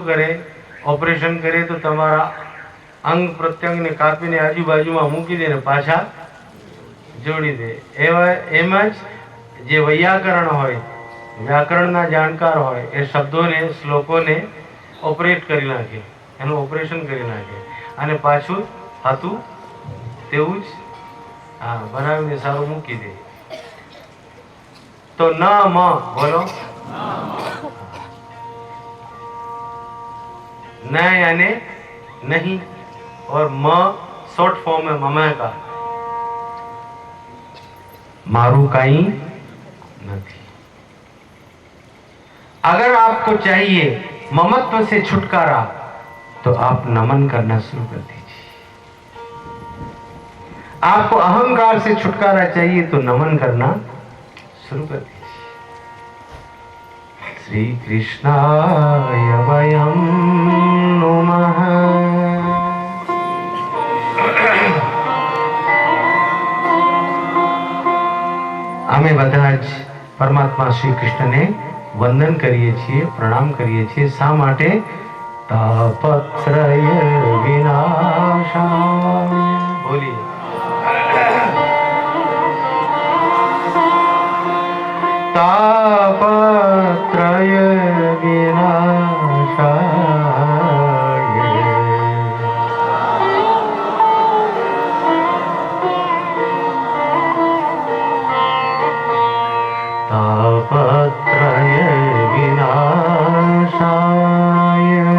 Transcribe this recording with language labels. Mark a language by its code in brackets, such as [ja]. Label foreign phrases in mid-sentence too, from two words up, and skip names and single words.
[gu] કરે, ઓપરેશન કરે તો તમારા અંગ પ્રત્યંગને કાપીને આજુબાજુમાં મૂકી દે ને પાછા જોડી દે, એમ જ જે વૈયાકરણ હોય, વ્યાકરણના જાણકાર હોય, એ શબ્દોને, શ્લોકોને ઓપરેટ કરી નાખે, એનું ઓપરેશન કરી નાખે અને પાછું હતું તેવું જ બનાવીને સારું મૂકી દે. તો ન મ બોલો, [hi] न यानी नहीं, और म शॉर्ट फॉर्म है मम का, मारू कहीं नहीं। अगर आपको चाहिए ममत्व से छुटकारा तो आप नमन करना शुरू कर दीजिए। आपको अहंकार से छुटकारा चाहिए तो नमन करना शुरू कर दीजिए। [sa] श्री कृष्णाय वयं नुमः। [gu] અમે બધા જ પરમાત્મા શ્રી કૃષ્ણને વંદન કરીએ છીએ, પ્રણામ કરીએ છીએ. શા માટે? [sa] તાપત્રય વિનાશાય. [gu] બોલીએ [sa] તાપત્રય વિનાશાય. तापत्रय विनाशाय।